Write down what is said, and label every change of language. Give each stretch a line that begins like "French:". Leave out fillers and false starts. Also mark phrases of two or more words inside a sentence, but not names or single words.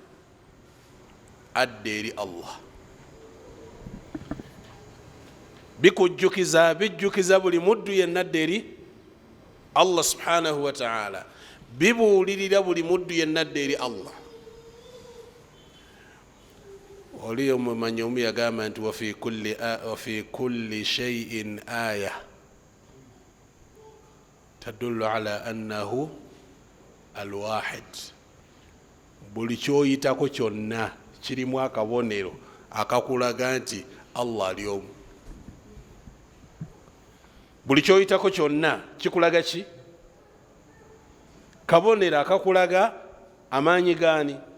Ganda: adda eri Allah bijjukiza buli muddu yenna adda eri Allah
Arabic: subhanahu wa ta'ala
Ganda: bibuulirira buli muddu yenna adda eri Allah oliyo mumanyomu yagamba nti
Arabic: wafi kulli shay'in aya tadullu ala annahu alwahid.
Ganda: Buli kyoyitako kyonna kirimu akabonero akakulaga nti Allah ali omu. Buli kyoyitako kyonna kikulaga ki? Kabonero akakulaga amaanyi gaani?